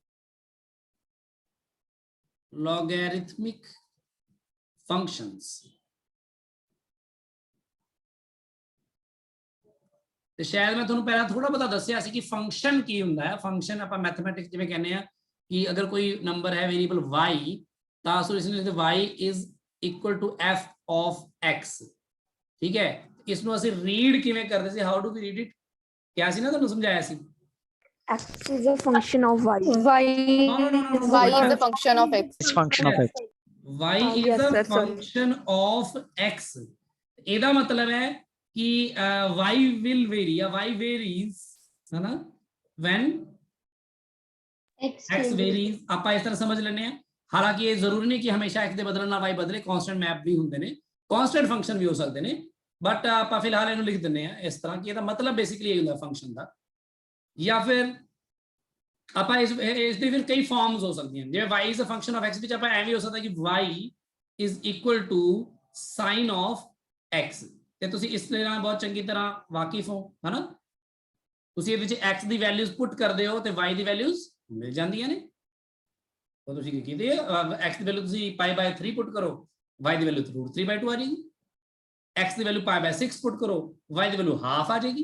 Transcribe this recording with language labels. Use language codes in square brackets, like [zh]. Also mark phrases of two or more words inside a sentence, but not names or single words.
[pa] ਲੋਗੈਰਿਥਮਿਕ ਫੰਕਸ਼ਨਸ ਤੇ ਸ਼ਾਇਦ ਮੈਂ ਤੁਹਾਨੂੰ ਪਹਿਲਾਂ ਥੋੜਾ ਬਹੁਤਾ ਦੱਸਿਆ ਸੀ ਕਿ ਫੰਕਸ਼ਨ ਕੀ ਹੁੰਦਾ ਹੈ। ਫੰਕਸ਼ਨ ਆਪਾਂ ਮੈਥਮੈਟਿਕਸ ਜਿਵੇਂ ਕਹਿੰਦੇ ਆ ਕਿ ਅਗਰ ਕੋਈ ਨੰਬਰ ਹੈ ਵੇਰੀਏਬਲ y ਤਾਂ ਅਸੀਂ ਇਸ ਨੂੰ ਲਿਖਦੇ [en] y is equal to f of x। [pa] ਠੀਕ ਹੈ, ਇਸ ਨੂੰ ਅਸੀਂ ਰੀਡ ਕਿਵੇਂ ਕਰਦੇ ਸੀ, [en] how do we read it, [pa] ਕਿਹਾ ਸੀ ਨਾ, ਤੁਹਾਨੂੰ ਸਮਝਾਇਆ ਸੀ। [en] X is a function of y. No. Y is a function of x. It's function of x. Y is yes, a sir, sorry. function of x। [pa] ਇਹਦਾ ਮਤਲਬ ਹੈ [en] कि y will vary या y varies [hi] है ना [en] when x varies। [hi] आप इस तरह समझ लेने हैं। हालांकि ये जरूरी नहीं कि हमेशा x [pa] ਦੇ ਬਦਲਣ ਨਾਲ y ਬਦਲੇ, [en] constant map [pa] ਵੀ ਹੁੰਦੇ ਨੇ, [en] constant function [pa] ਵੀ ਹੋ ਸਕਦੇ ਨੇ, ਬਟ ਆਪਾਂ ਫਿਲਹਾਲ ਇਹਨੂੰ ਲਿਖ ਦਿੰਨੇ ਆ ਇਸ ਤਰ੍ਹਾਂ ਕਿ ਇਹਦਾ ਮਤਲਬ ਬੇਸਿਕਲੀ ਇਹ ਹੁੰਦਾ ਫੰਕਸ਼ਨ ਦਾ। ਜਾਂ ਫਿਰ ਆਪਾਂ ਇਸ ਦੀ ਫਿਰ ਕਈ ਫਾਰਮਸ ਹੋ ਸਕਦੀਆਂ ਜਿਵੇਂ [en] y is a function of x [pa] ਵਿੱਚ ਆਪਾਂ ਐਵੇਂ ਹੋ ਸਕਦਾ ਕਿ [en] y is equal to sin of x। [pa] ਤੇ ਤੁਸੀਂ ਇਸ ਦੇ ਨਾਲ ਬਹੁਤ ਚੰਗੀ ਤਰ੍ਹਾਂ ਵਾਕਿਫ ਹੋ, ਹਨਾ। ਤੁਸੀਂ ਇਹਦੇ ਵਿੱਚ x ਦੀ ਵੈਲਿਊਜ਼ ਪੁੱਟ ਕਰਦੇ ਹੋ ਤੇ y ਦੀ ਵੈਲਿਊਜ਼ ਮਿਲ ਜਾਂਦੀਆਂ ਨੇ। ਤਾਂ ਤੁਸੀਂ ਕੀ ਕੀਤੇ x ਦੀ ਵੈਲਿਊ ਤੁਸੀਂ π/3 ਪੁੱਟ ਕਰੋ, y ਦੀ ਵੈਲਿਊ √3/2 ਆ ਜਾਏਗੀ। x ਦੀ ਵੈਲਿਊ π/6 ਪੁੱਟ ਕਰੋ, y ਦੀ ਵੈਲਿਊ ਹਾਫ ਆ ਜਾਏਗੀ।